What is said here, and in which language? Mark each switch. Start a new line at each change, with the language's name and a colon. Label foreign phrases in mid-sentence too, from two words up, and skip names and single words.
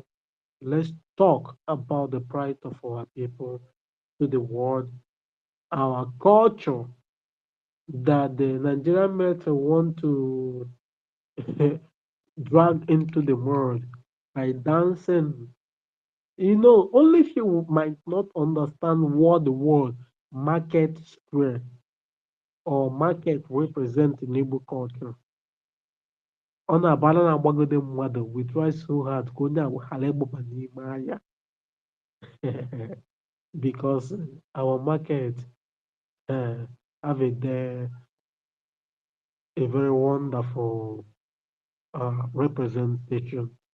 English: Let's talk about the pride of our people to the world, our culture that the Nigerian military want to drag into the world by dancing. You know, only few might not understand what the word market square or market represent in Igbo culture.
Igbo: Ọ na-abara na-agbagode mmadụ
English: we try so hard
Igbo: ka onye ahụ ghara ịgbaba n'ime ahịa
English: because our market have a very wonderful representation.